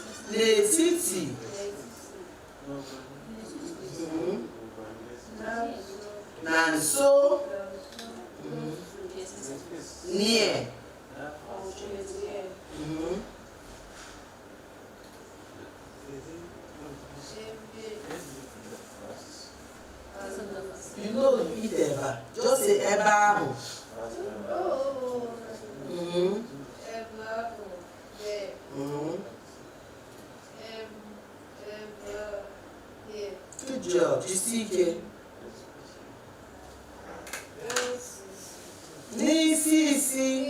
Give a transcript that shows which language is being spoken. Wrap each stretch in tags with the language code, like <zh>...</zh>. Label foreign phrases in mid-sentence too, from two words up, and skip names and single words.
<ig>N'etiti. Na nso.</ig> <en>Near. You know you eat eba. Just say eba ahụ. Good job.</en> <ig>Jisie ike. N'isi isi.</ig>